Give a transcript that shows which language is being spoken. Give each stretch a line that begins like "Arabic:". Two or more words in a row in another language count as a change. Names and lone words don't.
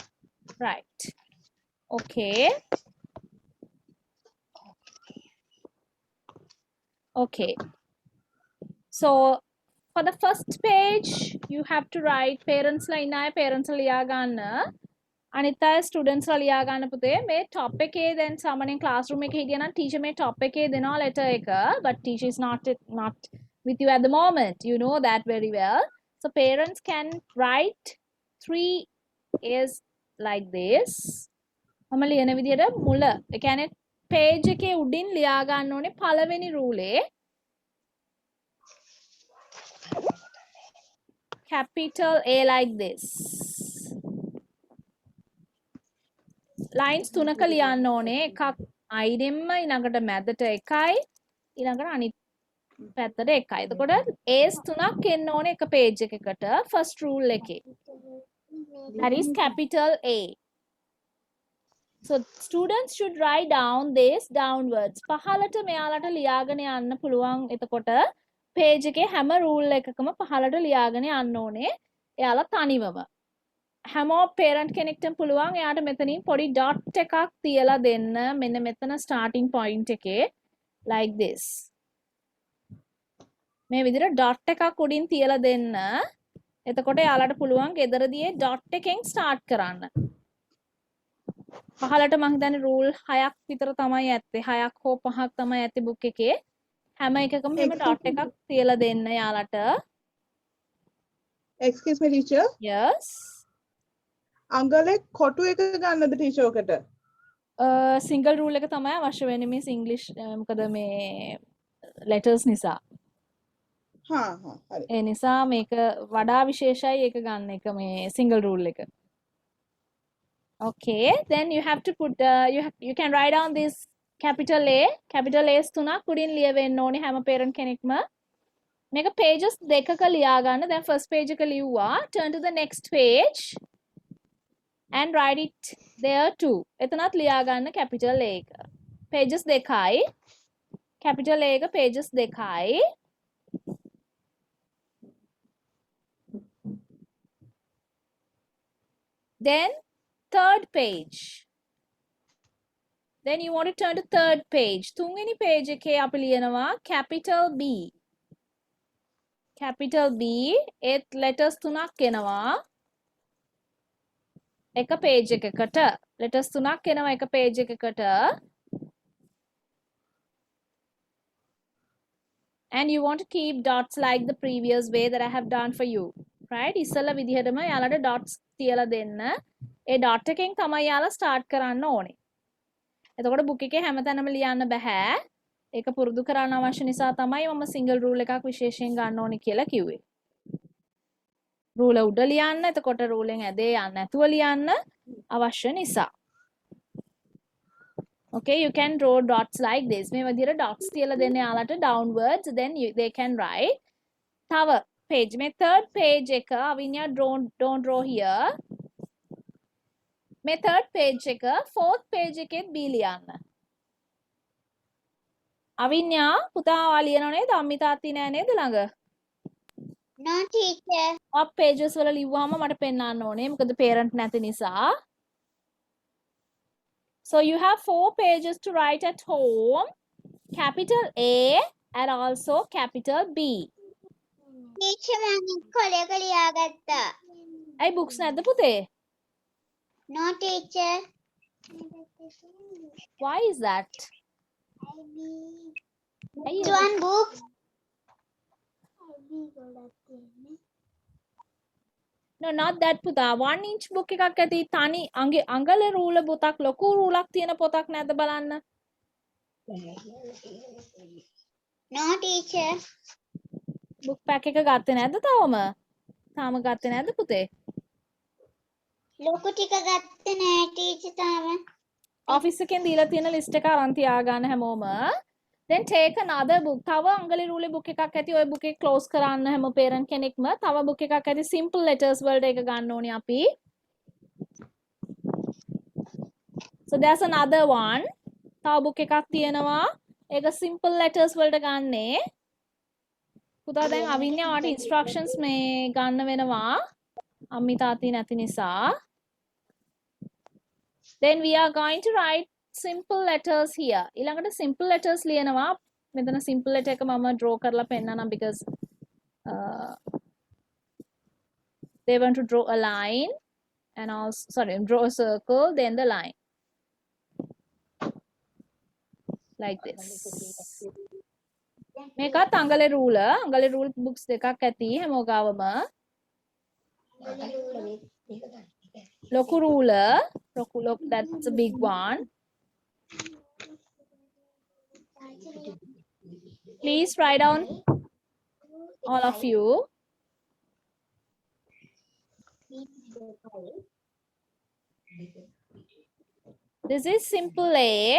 English: Right. Okay. Okay. So for the first page, you have to write parents line ay parents
Sinhala: ලියා ගන්න. අනිත් අය ස්ටුඩන්ට්ස් ලා ලියා ගන්න පුතේ මේ ටොප් එකේ දැන් සාමාන්‍යයෙන් ක්ලාස්රූම් එකේ හිටියා නම් ටීචර් මේ ටොප් එකේ දෙනවා letter එක
English: but teacher is not with you at the moment, you know that very well. So parents can write 3 is like this.
Sinhala: මම ලියන විදිහට මුල ඒ කියන්නේ page එකේ උඩින් ලියා ගන්න ඕනේ පළවෙනි රූලේ
English: capital A like this.
Sinhala: lines 3ක ලියන්න ඕනේ එකක් අයිනෙම්ම ඊළඟට මැදට එකයි ඊළඟට අනිත් පැත්තට එකයි. එතකොට A's 3ක් එන්න ඕනේ එක page එකකට
English: first rule
Sinhala: එකේ.
English: That is capital A. So students should write down this downwards.
Sinhala: පහළට මෙයාලට ලියාගෙන යන්න පුළුවන්. එතකොට page එකේ හැම rule එකකම පහළට ලියාගෙන යන්න ඕනේ. එයාලා තනිවම. හැමෝ parent කෙනෙක්ට පුළුවන් එයාට මෙතනින් පොඩි dot එකක් තියලා දෙන්න මෙන්න මෙතන
English: starting point
Sinhala: එකේ
English: like this.
Sinhala: මේ විදිහට dot එකක් උඩින් තියලා දෙන්න. එතකොට එයාලට පුළුවන් ගෙදරදී dot එකෙන් start කරන්න. පහළට මම හිතන්නේ rule 6ක් විතර තමයි ඇත්තේ. 6ක් හෝ 5ක් තමයි ඇත්තේ book එකේ. හැම එකකම මෙහෙම dot එකක් තියලා දෙන්න එයාලට.
English: Excuse me teacher. Yes.
Sinhala: අංගලේ කොටු එක ගන්නද ටීචර් ඔකට?
English: single rule
Sinhala: එක තමයි අවශ්‍ය වෙන්නේ මේ ඉංග්‍රීසි මොකද මේ letters නිසා. හා හරි. ඒ නිසා මේක වඩා විශේෂයි ඒක ගන්න එක මේ
English: single rule
Sinhala: එක.
English: Okay, then you have to put you can write down this capital A. Capital A's
Sinhala: 3ක් උඩින් ලියවෙන්න ඕනේ හැම parent කෙනෙක්ම. මේක pages දෙකක ලියා ගන්න. දැන් first page එක ලිව්වා.
English: Turn to the next page. And write it there too.
Sinhala: එතනත් ලියා ගන්න
English: capital A
Sinhala: එක. pages දෙකයි.
English: capital A
Sinhala: එක pages දෙකයි.
English: Then third page. Then you want to turn to third page.
Sinhala: තුන්වෙනි page එකේ අපි ලියනවා
English: capital B. capital B
Sinhala: ඒත් letters 3ක් එනවා. එක page එකකට letters 3ක් එනවා එක page එකකට
English: and you want to keep dots like the previous way that I have done for you, right?
Sinhala: ඉස්සෙල්ලා විදිහටම යාලට dots තියලා දෙන්න. ඒ dot එකෙන් තමයි යාලා start කරන්න ඕනේ. එතකොට book එකේ හැමතැනම ලියන්න බෑ. ඒක පුරුදු කරන්න අවශ්‍ය නිසා තමයි මම
English: single rule
Sinhala: එකක් විශේෂයෙන් ගන්න ඕනේ කියලා කිව්වේ. rule උඩ ලියන්න එතකොට rule එකෙන් ඇදේ යන්න නැතුව ලියන්න අවශ්‍ය නිසා.
English: Okay, you can draw dots like this.
Sinhala: මේ විදිහට dots තියලා දෙන්න යාලට downwards,
English: then they can write.
Sinhala: තව page මේ
English: third page
Sinhala: එක අවින්‍යා
English: don't draw here.
Sinhala: මේ
English: third page
Sinhala: එක
English: fourth page
Sinhala: එකෙත් B ලියන්න. අවින්‍යා පුතා ඔයා ලියනව නේද? අම්මිතාත්ති නෑ නේද ළඟ?
English: No teacher.
Sinhala: ඔය pages වල ලිව්වම මට පෙන්වන්න ඕනේ. මොකද parent නැති නිසා.
English: So you have 4 pages to write at home. Capital A and also capital B.
Sinhala: Teacher මම කොලයක ලියාගත්තා. ඇයි books නැද්ද පුතේ?
English: No teacher. Why is that? One book. No, not that පුතා.
Sinhala: 1
English: inch book
Sinhala: එකක් ඇති තනි අඟල රූල පොතක් ලොකු රූලක් තියෙන පොතක් නැද්ද බලන්න.
English: No teacher.
Sinhala: book pack එක ගත්තේ නැද්ද තවම? තාම ගත්තේ නැද්ද පුතේ? ලොකු ටික ගත්තේ නෑ teacher තාම. office එකෙන් දීලා තියෙන list එක අරන් තියාගන්න හැමෝම.
English: Then take another book.
Sinhala: තව අංගලි රූලේ book එකක් ඇති. ඔය book එක close කරන්න හැම parent කෙනෙක්ම. තව book එකක් ඇති
English: simple letters
Sinhala: වලට එක ගන්න ඕනේ අපි.
English: So there's another one.
Sinhala: තව book එකක් තියෙනවා. ඒක
English: simple letters
Sinhala: වලට ගන්නේ. පුතා දැන් අවින්‍යා ඔයාට instructions මේ ගන්න වෙනවා. අම්මි තාත්ති නැති නිසා.
English: Then we are going to write simple letters here.
Sinhala: ඊළඟට simple letters ලියනවා මෙතන simple letter එක මම draw කරලා පෙන්නනම්
English: because they want to draw a line and also sorry draw a circle then the line like this.
Sinhala: මේකත් අංගලේ
English: rule books
Sinhala: දෙකක් ඇති හැමෝගාවම.
English: ලොකු ruler, that's a big one. Please write down all of you. This is simple A.